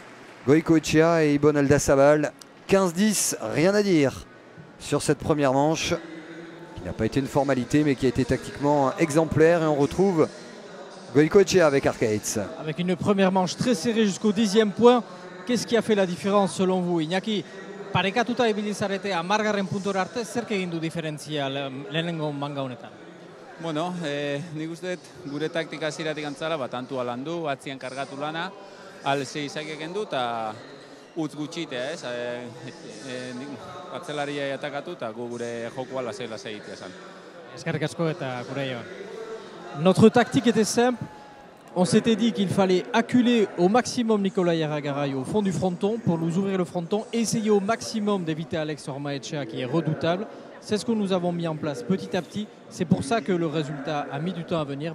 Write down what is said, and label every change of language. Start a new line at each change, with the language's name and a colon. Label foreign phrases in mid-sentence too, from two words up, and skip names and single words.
French: Goicoechea et Ibon Eldasabal. 15-10, rien à dire sur cette première manche, qui n'a pas été une formalité, mais qui a été tactiquement exemplaire. Et on retrouve Goicoechea avec Arcaitz. Avec une première manche très serrée jusqu'au 10e point. Qu'est-ce qui a fait la différence selon vous, Iñaki?
Basque: Parekatuta ibili zarete 10. puntora arte, zerk egin du diferentzia lehenengo manga honetan? Bueno, nik uste dut gure taktika ziratik antzara, tantua landu, atzian kargatu lana, alze izakek kendu eta utz gutxitea, ez? Atzelaria atakatu eta gure jokoa lasai egitea zen. Eskerrik asko eta gure joan.
French: Notre tactique était simple. On s'était dit qu'il fallait acculer au maximum Nicolas Irigaray au fond du fronton pour nous ouvrir le fronton, essayer au maximum d'éviter Alex Ormaechea qui est redoutable. C'est ce que nous avons mis en place petit à petit. C'est pour ça que le résultat a mis du temps à venir.